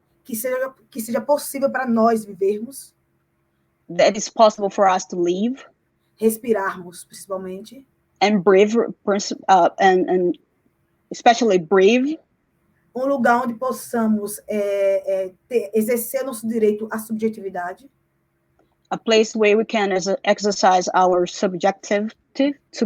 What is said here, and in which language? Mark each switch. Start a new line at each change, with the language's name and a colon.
Portuguese: Que seja possível para nós vivermos.
English: That is possible for us to live.
Portuguese: Respirarmos, principalmente.
English: And breathe, and especially breathe.
Portuguese: Lugar onde possamos exercer nosso direito à subjetividade.
English: A place where we can exercise our subjectivity.